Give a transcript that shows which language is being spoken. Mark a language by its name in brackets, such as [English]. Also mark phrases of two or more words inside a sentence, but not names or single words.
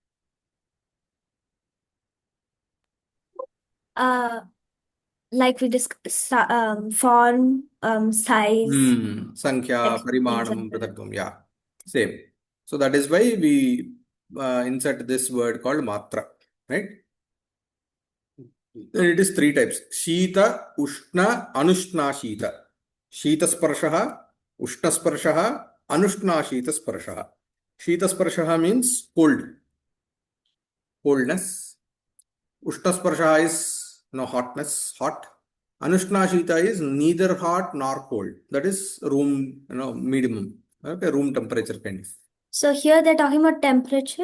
[English] Like we discussed, form, size, [Sanskrit] संख्या, परिमाणम्, पृथक्त्वम्. [English] Yeah, same. So that is why we insert this word called Matra, right? And it is three types: [Sanskrit] शीत, उष्ण, अनुष्ण शीत. शीत स्पर्शः, उष्ण स्पर्शः, अनुष्ण शीत स्पर्शः. शीत स्पर्शः [English] means cold, coldness. [Sanskrit] उष्ण स्पर्शः [English] is hotness, hot. Anushna-shita is neither hot nor cold. That is room, medium, okay, room temperature kind of. So here they're talking about temperature.